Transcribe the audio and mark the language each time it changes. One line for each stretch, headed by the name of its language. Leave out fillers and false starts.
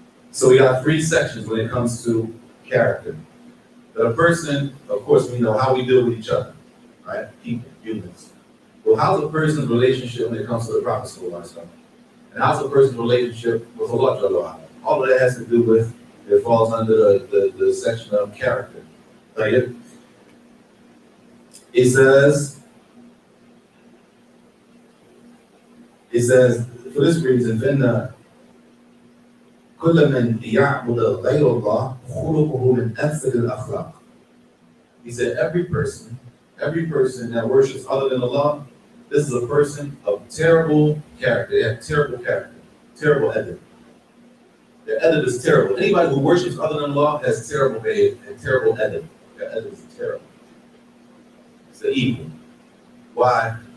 English: So we got 3 sections when it comes to character. That a person, of course, we know how we deal with each other, right? People, humans. Well, how's a person's relationship when it comes to the Prophet Sallallahu Alaihi Wasallam? And how's a person's relationship with Allah? All of that has to do with, it falls under the section of character. Right? It says, for this reason,
Arabic: فإن كل من يعبد غير الله خلقه من أفسد الأخلاق.
English: He said, every person that worships other than Allah, this is a person of terrible character. They have terrible character, terrible adab. Their adab is terrible. Anybody who worships other than Allah has terrible behavior and terrible adab. Their adab is terrible. It's the evil. Why?